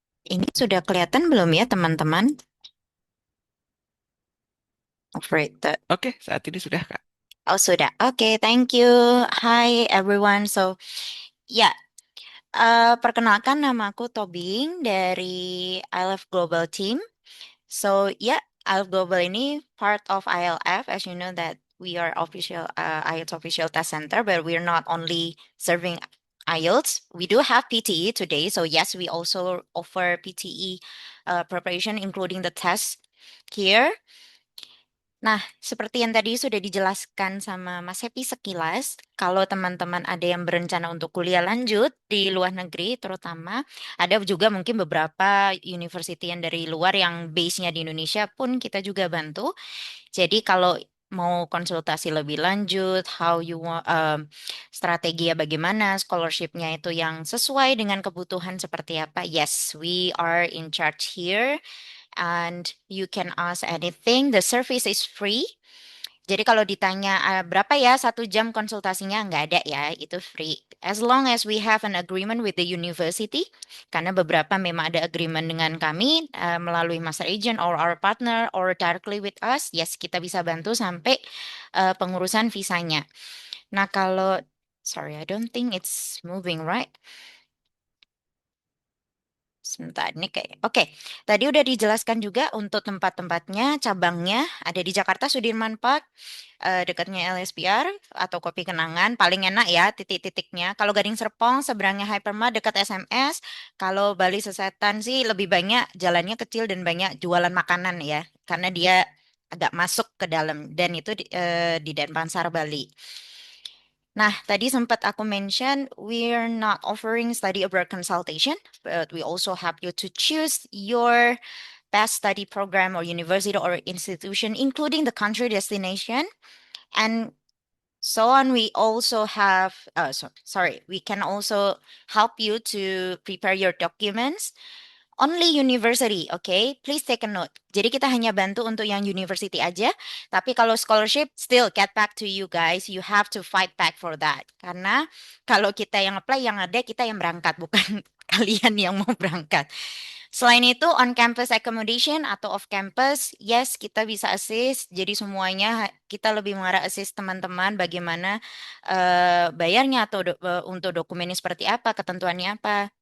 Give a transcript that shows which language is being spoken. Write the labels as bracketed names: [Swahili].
[Indonesian] Ini sudah kelihatan belum ya, teman-teman? [English] Operator. [Indonesian] Oke, saat ini sudah, Kak. [English] Oh, sudah. Oke, thank you. Hi, everyone. [Indonesian] So, ya, perkenalkan nama aku Tobing dari ILF Global Team. [English] So yeah, IELTS Global ini part of ILF, as you know that we are official IELTS official test center, but we're not only serving IELTS. We do have PTE today, so yes, we also offer PTE preparation, including the test here. [Indonesian] Nah, seperti yang tadi sudah dijelaskan sama Mas Happy sekilas, kalau teman-teman ada yang berencana untuk kuliah lanjut di luar negeri, terutama ada juga mungkin beberapa university yang dari luar yang base-nya di Indonesia pun kita juga bantu. Jadi kalau mau konsultasi lebih lanjut, [English] how you want, [Indonesian] strategi ya bagaimana, scholarship-nya itu yang sesuai dengan kebutuhan seperti apa. [English] Yes, we are in charge here and you can ask anything. The service is free. [Indonesian] Jadi kalau ditanya berapa ya 1 jam konsultasinya nggak ada ya, itu free. [English] As long as we have an agreement with the university, [Indonesian] karena beberapa memang ada agreement dengan kami [English] melalui master agent or our partner or directly with us, yes [Indonesian] kita bisa bantu sampai pengurusan visanya. Nah kalau, [English] sorry I don't think it's moving right. [Indonesian] Sebentar, ini kayak, oke. Tadi udah dijelaskan juga untuk tempat-tempatnya, cabangnya ada di Jakarta Sudirman Park, dekatnya LSPR atau Kopi Kenangan, paling enak ya titik-titiknya. Kalau Gading Serpong, seberangnya Hypermart dekat SMS. Kalau Bali Sesetan sih lebih banyak jalannya kecil dan banyak jualan makanan ya, karena dia agak masuk ke dalam dan itu di Denpasar Bali. Nah, tadi sempat aku [English] mention, we're not offering study abroad consultation, but we also help you to choose your best study program or university or institution, including the country destination. And so on, we also have, sorry, we can also help you to prepare your documents. Only university, okay? Please take a note. [Indonesian] Jadi kita hanya bantu untuk yang university aja, tapi kalau scholarship, [English] still get back to you guys. You have to fight back for that. [Indonesian] Karena kalau kita yang apply, yang ada kita yang berangkat, bukan kalian yang mau berangkat. Selain itu, on-campus accommodation atau off-campus, yes, kita bisa assist. Jadi semuanya kita lebih mengarah assist teman-teman bagaimana bayarnya atau untuk dokumennya seperti apa, ketentuannya apa.